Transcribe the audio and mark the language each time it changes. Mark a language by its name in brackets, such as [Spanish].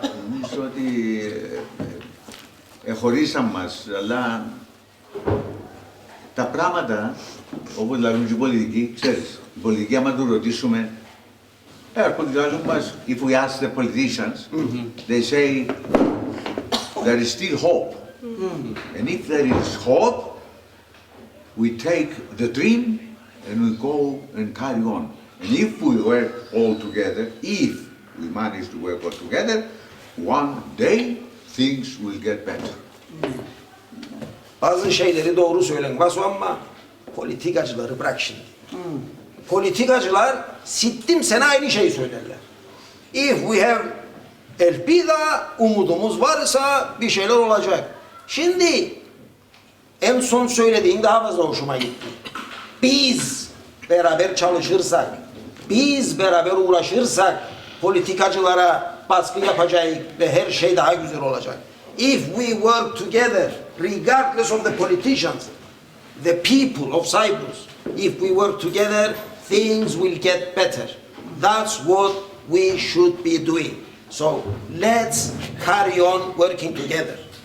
[Greek] νομίζω ότι εχωρίσαν μας, αλλά τα πράγματα, όπως λένε και οι πολιτικοί, ξέρεις, η πολιτική άμα του ρωτήσουμε, έρχονται μας, [English] if we ask the politicians, they say, there is still hope. And if there is hope, we take the dream and we go and carry on. And if we work all together, if we manage to work all together, one day things will get better. [Turkish] bazı şeyleri doğru söylen Vasu ama politikacıları bırak şimdi. Politikacılar sittim sene aynı şeyi söylerler. [English] If we have [Turkish] elpida umudumuz varsa bir şeyler olacak. Şimdi en son söylediğin daha fazla hoşuma gitti. Biz beraber çalışırsak, biz beraber uğraşırsak politikacılara baskı yapacağız ve her şey daha güzel olacak. [English] If we work together, regardless of the politicians, the people of Cyprus, if we work together, things will get better. That's what we should be doing. So let's carry on working together.